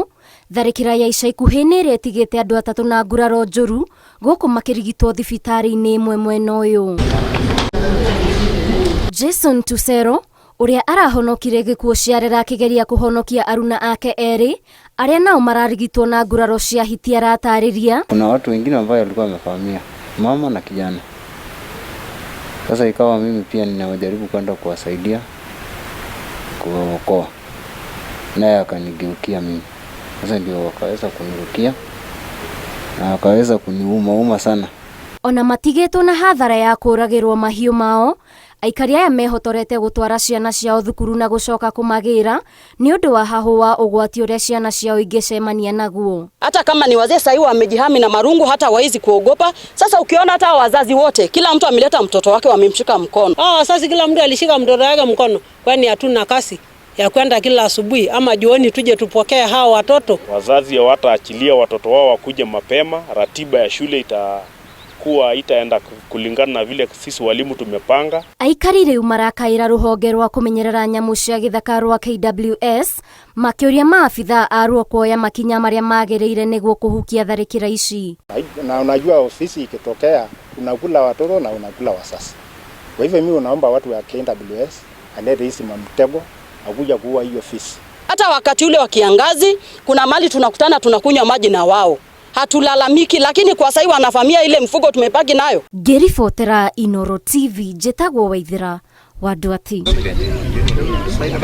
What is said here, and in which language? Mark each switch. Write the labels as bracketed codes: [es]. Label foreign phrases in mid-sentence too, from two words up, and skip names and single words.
[ki] Tharĩkĩra ya ica ikuhĩ nĩ ĩrĩa ĩtigĩte andũ atatũ na nguraro njũru gũkũ makĩrigitwo thibitarĩ-inĩ ĩmwe mwena ũyũ. Jason Tusero ũrĩa arahonokire gĩkuũ ciarera akĩgeria kũhonokia aruna ake erĩ arĩa nao mararigitwo na nguraro cia hiti aratarĩria. [sw] Kuna watu wengine ambao walikuwa wamefamia mama na kijana. Sasa ikawa mimi pia ninajaribu kwenda kuwasaidia kuwaokoa, naye akanigeukia mimi. Sasa ndio wakaweza kunirukia na wakaweza kuniuma sana. [ki] Ona matigĩtwo na hathara ya kũragĩrwo mahiũ mao, aikari aya mehotorete gũtwara ciana ciao thukuru na gũcoka kũmagĩra nĩ ũndũ wa hahũ wa ũgwati ũrĩa ciana ciao ingĩcemania naguo. [sw] Hata kama ni wazee sasa wamejihami na marungu, hata waizi kuogopa. Sasa ukiona hata wazazi wote, kila mtu ameleta mtoto wake wamemshika mkono. Sasa kila mtu alishika mtoto wake mkono, kwani hatuna kasi ya kwenda kila asubuhi ama jioni tuje tupokee hao watoto. Wazazi hawataachilia watoto wao wakuje mapema, ratiba ya shule itaenda kulingana na vile sisi walimu tumepanga. [ki] Aikari rĩu marakaĩra rũhonge rwa kũmenyerera nyamũ cia gĩthaka rwa KWS makĩũria maabitha aruo kuoya makinya marĩa magĩrĩire nĩguo kũhukia tharĩkĩra ici. [sw] Na unajua ofisi ikitokea unakula watoto na unakula wasasi. Kwa hivyo mimi naomba watu wa KWS alete hizi mtego akuja kuua hiyo ofisi. Hata wakati ule wa kiangazi kuna mali tunakutana tunakunywa maji na wao. Hatulalamiki, lakini kwa sasa wanafamia ile mfugo tumepaki nayo. [ki] Ngĩribotera Inooro TV, njĩtagwo Waithĩra wa Ndwati.